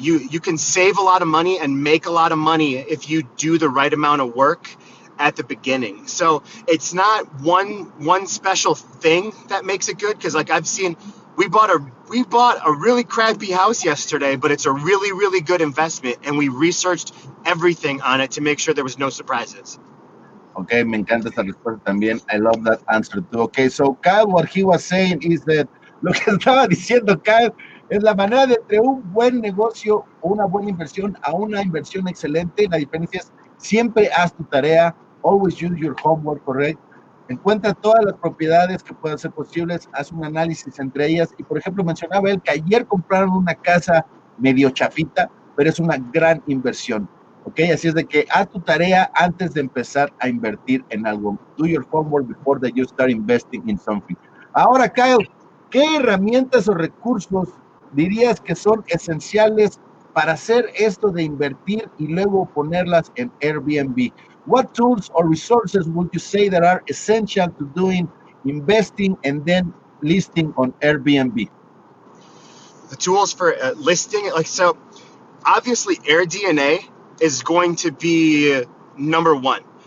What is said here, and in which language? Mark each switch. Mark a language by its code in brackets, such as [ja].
[en] You can save a lot of money and make a lot of money if you do the right amount of work at the beginning. So it's not one special thing that makes it good, because like I've seen, we bought a really crappy house yesterday, but it's a really, really good investment, and we researched everything on it to make sure there was no surprises. [es] Okay, me encanta esta respuesta también. [en] I love that answer too. Okay, so Kyle, what he was saying is that [es] lo que estaba diciendo Kyle es la manera de entre un buen negocio o una buena inversión a una inversión excelente. La diferencia es siempre haz tu tarea, [en] always use your homework, correct? [es] Encuentra todas las propiedades que puedan ser posibles, haz un análisis entre ellas y, por ejemplo, mencionaba él que ayer compraron una casa medio chafita, pero es una gran inversión, ¿ok? Así es de que haz tu tarea antes de empezar a invertir en algo. [en] Do your homework before that you start investing in something. [es] Ahora, Kyle, ¿qué herramientas o recursos dirías que son esenciales para hacer esto de invertir y luego ponerlas en Airbnb? [en] What tools or resources would you say that are essential to doing investing and then listing on Airbnb? The tools for listing, like, so obviously AirDNA is going to be number one.